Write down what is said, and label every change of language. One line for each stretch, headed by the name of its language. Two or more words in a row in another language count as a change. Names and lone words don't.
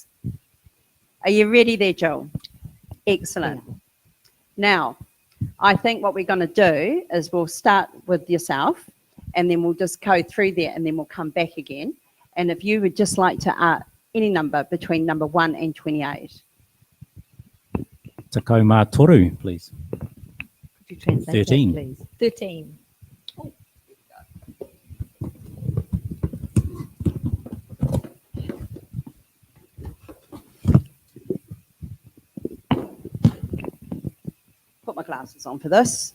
English: Are you ready there, Jill? Excellent. Now, I think what we're going to do is we'll start with yourself, and then we'll just go through there, and then we'll come back again. And if you would just like to any number between number 1 and 28.
Māori: Te kau mā toru,
English: please. Could you translate 13. that, please? 13. Put my glasses on for this.